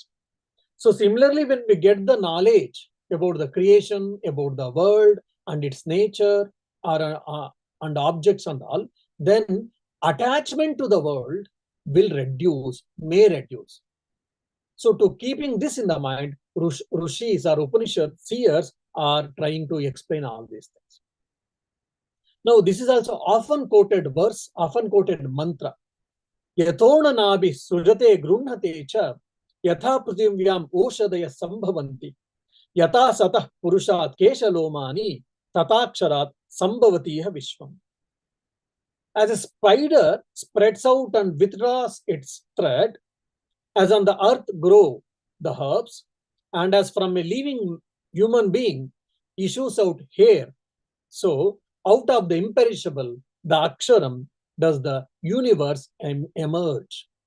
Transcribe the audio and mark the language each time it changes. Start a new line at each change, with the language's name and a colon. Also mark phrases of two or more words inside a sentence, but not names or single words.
English: So similarly, when we get the knowledge about the creation, about the world and its nature, and objects and all, then attachment to the world will reduce, may reduce. So to keeping this in the mind, Rishis or Upanishad seers are trying to explain all these things. Now, this is also often quoted verse, often quoted mantra.
Sanskrit: Yathona nabi sujate grunhate cha yatha prithivyaam oshadaya sambhavanti yata satah purushat keshalomani tataksharat sambhavatiha vishwam.
English: As a spider spreads out and withdraws its thread, as on the earth grow the herbs, and as from a living human being issues out hair, so out of the imperishable, the Aksharam, does the universe emerge.